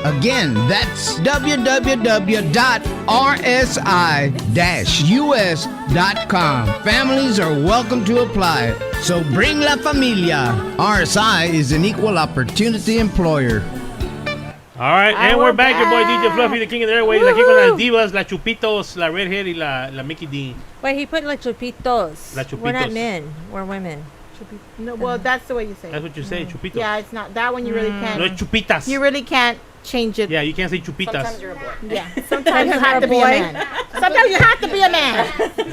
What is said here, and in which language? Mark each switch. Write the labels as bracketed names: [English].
[English] Again, that's www.rsi-us.com. Families are welcome to apply. So bring [Spanish] la familia. [English] RSI is an equal opportunity employer. All right, and we're back. Your boy DJ Fluffy, the king of the airways. [Spanish] Aquí con las divas, la Chupitos, la Redhead y la Mickey D. [English] Wait, he put like chupitos. La Chupitos. We're not men. We're women. No, well, that's the way you say it. That's what you say, Chupitos. Yeah, it's not. That one you really can't. No, it's Chupitas. You really can't change it. Yeah, you can't say Chupitas. Sometimes you're a boy. Yeah, sometimes you have to be a man. Sometimes you have to be a man.